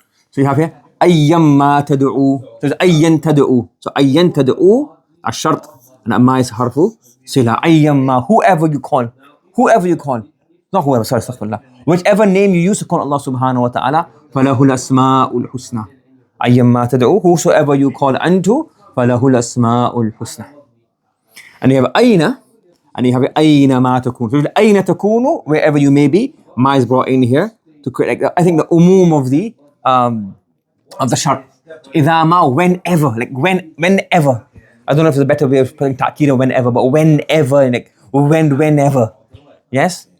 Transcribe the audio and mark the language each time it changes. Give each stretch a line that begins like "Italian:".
English: So you have here ayyam ma tad'u. So it's ayyan tad'u. So ayyan tad'u ash-shart, and ma is harfu sila. Ayyam ma, whoever you call. Whoever you call. Not whoever, sorry, astaghfirullah. Whichever name you use to call Allah subhanahu wa ta'ala,
Arabic: فَلَهُ الْأَسْمَاءُ الْحُسْنَى. أَيَّمَّا تَدْعُوا,
English: whosoever you call unto,
Arabic: فَلَهُ الْأَسْمَاءُ الْحُسْنَى.
English: And you have أَيْنَ, and you have
Arabic: أَيْنَ مَا تَكُونُ.
English: So أَيْنَ تَكُونُ, wherever you may be, ma is brought in here to create, like, I think the umum of the shart. إِذَا مَا, whenever, like whenever. I don't know if there's a better way of putting ta'keed or whenever, but whenever, like whenever. Yes?